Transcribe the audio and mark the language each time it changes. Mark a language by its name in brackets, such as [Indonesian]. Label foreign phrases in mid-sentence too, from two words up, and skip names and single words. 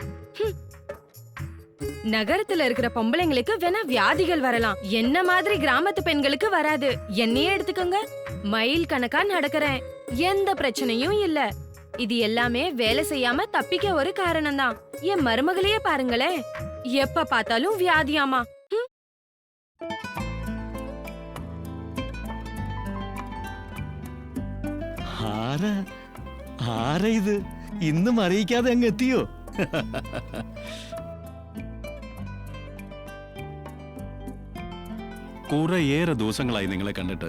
[Tamil] நகரத்துல இருக்கிற பொம்பளைங்களுக்கு வேணா வியாதிகள் வரலாம், என்ன மாதிரி கிராமத்து பெண்களுக்கு வராது. என்னையே எடுத்துக்கோங்க, மைல் கணக்கா நடக்கிறேன், எந்த பிரச்சனையும் இல்ல. இது எல்லாமே வேலை செய்யாம தப்பிக்க ஒரு காரணம் தான். என் மருமகளையே பாருங்களேன், எப்ப பார்த்தாலும் வியாதியாமா. [Malayalam] ഇത് ഇന്നും അറിയിക്കാതെ അങ്ങ് എത്തിയോ? കുറേയേറെ ദിവസങ്ങളായി നിങ്ങളെ കണ്ടിട്ട്.